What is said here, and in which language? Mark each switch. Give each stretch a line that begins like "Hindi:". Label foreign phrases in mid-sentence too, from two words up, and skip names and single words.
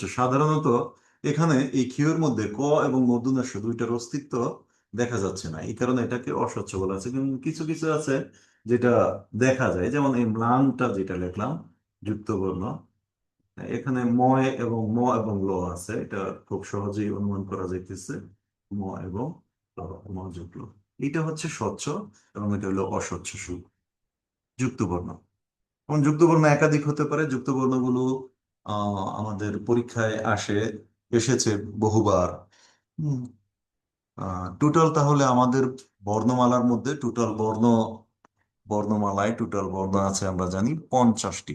Bangla: সাধারণত এখানে এই ক্ষীয়র মধ্যে ক এবং মূর্ধন্য ষ দুইটার অস্তিত্ব দেখা যাচ্ছে না, এই কারণে এটাকে অস্বচ্ছ বলা আছে। কিন্তু কিছু কিছু আছে যেটা দেখা যায়, যেমন এই ম্লানটা যেটা লিখলাম যুক্ত বর্ণ, এখানে ম এবং ল আছে, এটা খুব সহজেই অনুমান করা যাইতেছে। ম এবং ল, ম যোগ ল। এটা হচ্ছে স্বচ্ছ এবং এটা হলো অস্বচ্ছ যুক্ত বর্ণ। এবং যুক্ত বর্ণ একাধিক হতে পারে। যুক্ত বর্ণগুলো আমাদের পরীক্ষায় এসেছে বহুবার। টোটাল তাহলে আমাদের বর্ণমালার মধ্যে বর্ণমালায় টোটাল বর্ণ আছে আমরা জানি 50টি।